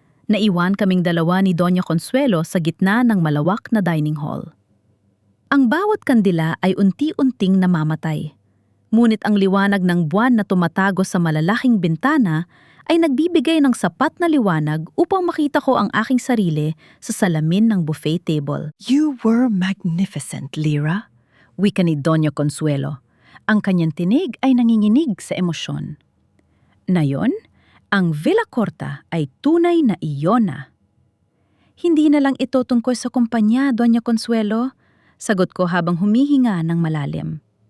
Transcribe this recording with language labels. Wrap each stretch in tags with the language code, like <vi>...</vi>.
<tl>Naiwan kaming dalawa ni Doña Consuelo sa gitna ng malawak na dining hall. Ang bawat kandila ay unti-unting namamatay. Ngunit ang liwanag ng buwan na tumatago sa malalaking bintana ay nagbibigay ng sapat na liwanag upang makita ko ang aking sarili sa salamin ng buffet table.</tl> <en>You were magnificent, Lyra.</en> <tl>Wika ni Doña Consuelo. Ang kanyang tinig ay nanginginig sa emosyon. Nayon, ang Villa Corta ay tunay na iyon na. Hindi na lang ito tungkol sa kumpanya, Doña Consuelo, sagot ko habang humihinga ng malalim.</tl>